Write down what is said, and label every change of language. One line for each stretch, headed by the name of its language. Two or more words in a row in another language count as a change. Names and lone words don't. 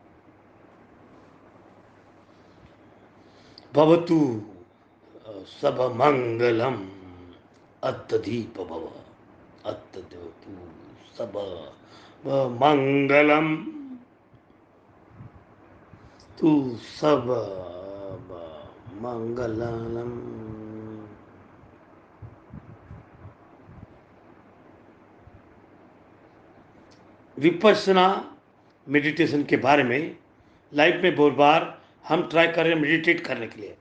Pali: भवतु सब मंगलम अत्तदीप भव, अत्तदीपु सब मंगलम, तू सब मंगलम।
Hindi: विपश्यना मेडिटेशन के बारे में लाइफ में बहुत बार हम ट्राई कर रहे हैं मेडिटेट करने के लिए।